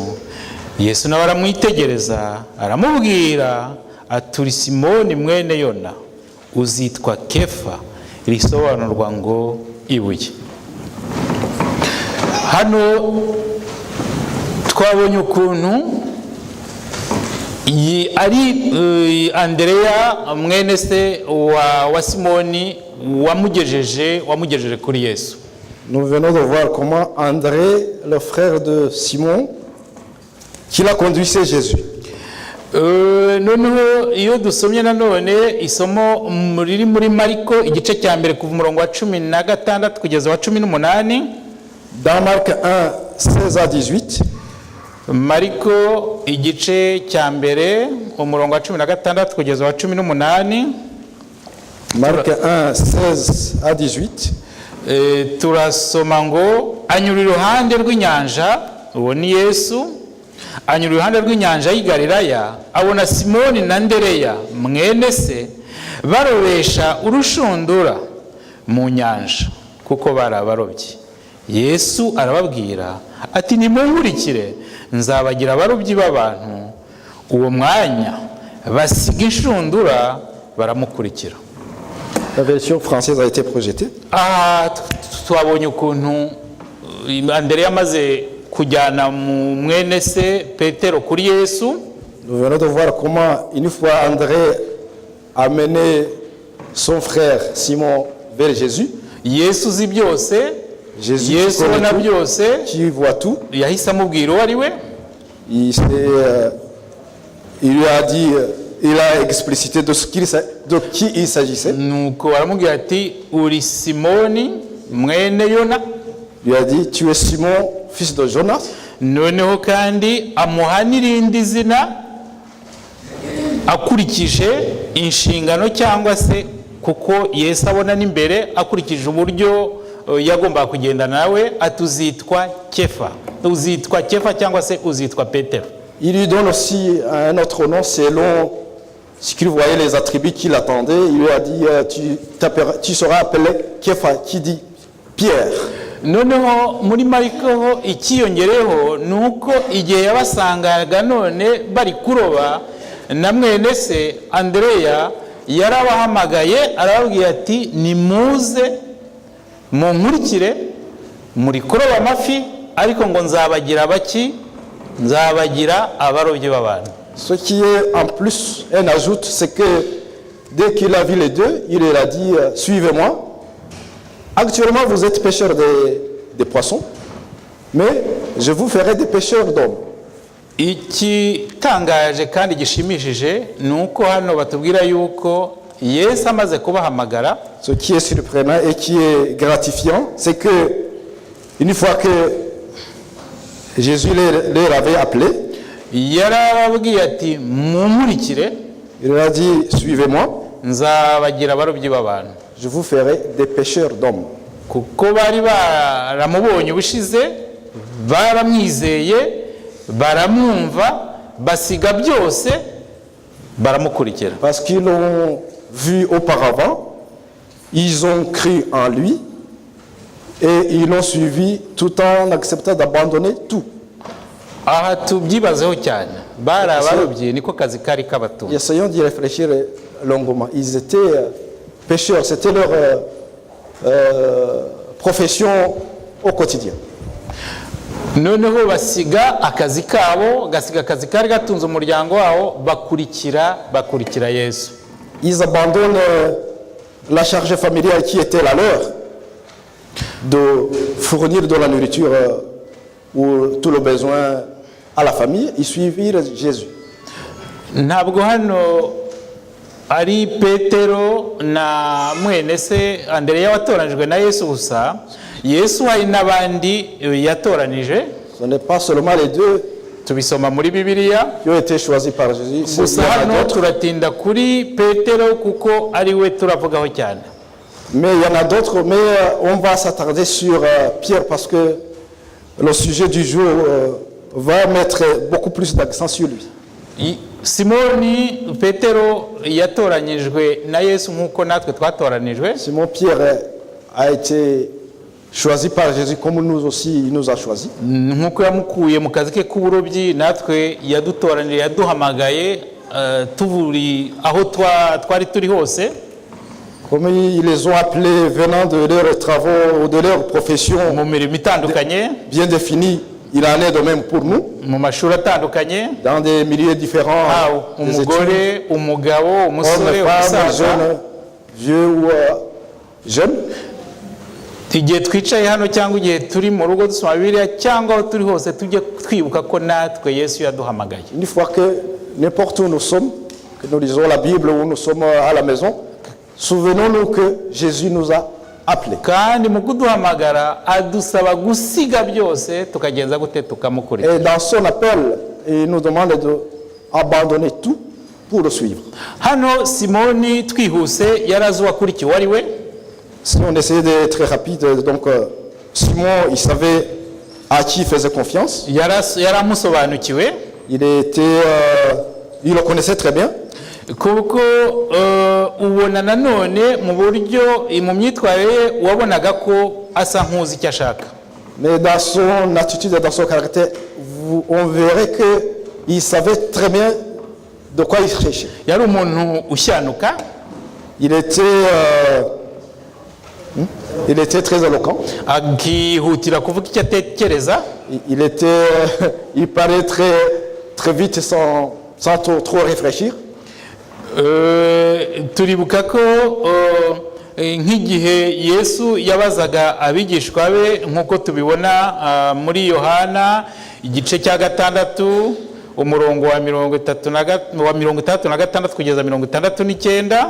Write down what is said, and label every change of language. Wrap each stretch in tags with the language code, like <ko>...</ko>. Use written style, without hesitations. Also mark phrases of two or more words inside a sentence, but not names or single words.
<rw>Yesu nawe aramwitegereza aramubwira aturi Simoni mwene Yona, uzitwa Kefa, risobanurwa ngo ibuye. Hano twabonye ukuntu ari Andereya mwene se wa Simoni wamugejeje kuri Yesu.</rw> <fr>Nous venons de voir comment André, le frère de Simon, qui l'a conduit chez Jésus.</fr> <rw>Noneho iyo dusomye nanone isomo muri Mariko igice cya mbere kuva umurongo wa 16 kugeza wa 18.</rw> <fr>Dans Marc 1, 16 à 18.</fr> <rw>Mariko igice cya mbere umurongo wa 16 kugeza wa 18.</rw> <fr>Marc 1, 16 à 18.</fr> <rw>Turasoma ngo anyura iruhande rw'inyanja, uwo ni Yesu. Anyura iruhande rw'inyanja y'i Galilaya abona Simoni na Andereya mwene se barobesha urushundura mu nyanja kuko barabarobye. Yesu arababwira ati nimunkurikire nzabagira abarobyi b'abantu. Uwo mwanya basiga inshundura baramukurikira.</rw> <fr>La version française a été projetée.</fr> <rw>Twabonye ukuntu Andereya amaze kujyana mwene se Petero kuri Yesu.</rw> <fr>Nous venons de voir comment une fois André a mené son frère Simon vers Jésus.</fr> <rw>Yesu uzi byose, Jésus Yesu ubona byose,</rw> <fr>qui voit tout.</fr> <rw>yahise amubwira uwo ari we.</rw> <fr>Il lui a dit, il a explicité de qui il s'agissait.</fr> <rw>Nuko aramubwira ati uri Simoni mwene Yona.</rw> <fr>Il lui a dit tu es Simon fils de Jonas.</fr> <rw>Noneho kandi amuha n'irindi zina akurikije inshingano cyangwa se kuko Yesu abona n'imbere akurikije uburyo yagombaga kugendana nawe, atuzitwa Kefa. Uzitwa Kefa cyangwa se uzitwa Petero.</rw> <fr>Il lui donne aussi un autre nom selon ce qu'il voyait les attributs qu'il attendait. Il lui a dit tu seras appelé Kefa, qui dit Pierre.</fr> <rw>Noneho muri Mariko ikiyongereho nuko igihe yabasangaga none bari kuroba na mwene se Andreya yarabahamagaye arababwira ati nimuze munkurikire muri kuroba amafi ariko ngo nzabagira baki, nzabagira abarobyi b'abantu.</rw> <fr>Ce qui est en plus un ajout, c'est que dès qu'il a vu les deux, il leur a dit suivez-moi. Actuellement, vous êtes pêcheurs des poissons, mais je vous ferai des pêcheurs d'hommes.</fr> <rw>Ikitangaje kandi gishimishije nuko hano batubwira yuko Yesu amaze kubahamagara.</rw> <fr>Ce qui est surprenant et qui est gratifiant, c'est que une fois que Jésus les avait appelés,</fr> <rw>yarababwiye ati munkurikire,</rw> <fr>il leur a dit suivez-moi,</fr> <rw>nzabagira abarobyi b'abantu.</rw> <fr>Je vous ferai des pêcheurs d'hommes.</fr> <rw>Kuko bari baramubonye ubushize, baramwizeye, baramwumva, basiga byose, baramukurikira.</rw> <fr>Parce qu'ils l'ont vu auparavant, ils ont cru en lui et ils l'ont suivi tout en acceptant d'abandonner tout.</fr> <rw>Aha tubyibazeho cyane, bari abarobyi niko kazi kari kabatunze.</rw> <fr>Essayons d'y réfléchir longuement. Ils étaient pêcheurs, c'était leur profession au quotidien.</fr> <rw>Noneho basiga akazi kabo, gasiga akazi kari gatunze umuryango wabo, bakurikira Yesu.</rw> <fr>Ils abandonnent la charge familiale qui était la leur, de fournir de la nourriture ou tout le besoin à la famille. Ils suivirent Jésus.</fr> <rw>Ntabwo hano ari Petero na mwene se Andreya watoranijwe na Yesu gusa. Yesu hari n'abandi yatoranije.</rw> <fr>Ce n'est pas seulement les deux</fr> <rw>tubisoma muri Bibiliya</rw> <fr>qui ont été choisis par Jésus.</fr> <rw>Gusa hano turatinda kuri Petero kuko ari we turavugaho cyane.</rw> <fr>Mais il y en a d'autres, mais on va s'attarder sur Pierre parce que le sujet du jour va mettre beaucoup plus d'accent sur lui.</fr> <rw>Simoni Petero yatoranyijwe na Yesu nkuko natwe twatoranijwe.</rw> <fr>Simon Pierre a été choisi par Jésus comme nous aussi il nous a choisi.</fr> <rw>Nkuko yamukuye mu kazi ke k'uburobyi natwe yadutoranije, yaduhamagaye tuburi aho twari turi hose.</rw> <fr>Comme ils les ont appelés venant de leurs travaux ou de leur profession</fr> <rw>mu mirimo itandukanye</rw> <fr>bien définie, il en est de même pour nous.</fr> <rw>Mu mashuri atandukanye</rw> <fr>dans des milieux différents,</fr> <rw>umugore, umugabo, umusore, umusaza,</rw> <fr>vieux ou jeune.</fr> <rw>Igihe twicaye hano cyangwa igihe turi mu rugo dusoma Bibiliya cyangwa aho turi hose tujye twibuka ko natwe Yesu yaduhamagaye.</rw> <fr>Une fois que n'importe où nous sommes, que nous lisons la Bible ou nous sommes à la maison, souvenons-nous que Jésus nous a appelés.</fr> <rw>Kandi mu kuduhamagara adusaba gusiga byose tukagenza gute tukamukurikira.</rw> <fr>Et dans son appel, il nous demande d'abandonner tout pour le suivre.</fr> <rw>Hano Simoni twihuse yarazuwa kuri ki wari we.</rw> <fr>Si on essayait d'être très rapide, donc Simon, il savait à qui il faisait confiance.</fr> <rw>Yaramusobanukiwe.</rw> <fr>Il le connaissait très bien.</fr> <rw>Kuko ubona nanone mu buryo mu myitwarire wabonaga ko asa nkuzi icyo ashaka.</rw> <fr>Mais dans son attitude et dans son caractère, on verrait qu'il savait très bien de quoi il cherchait.</fr> <rw>Yari umuntu ushyanuka.</rw> <fr>Il était très éloquent.</fr> <rw>Akihutira kuvuga icyo atekereza.</rw> <fr>Il parlait très vite sans trop réfléchir.</fr> <rw>Turibuka ko nk'igihe Yesu yabazaga abigishwa be nkuko tubibona muri Yohana igice cya 6 umurongo wa 36 kugeza 69.</rw>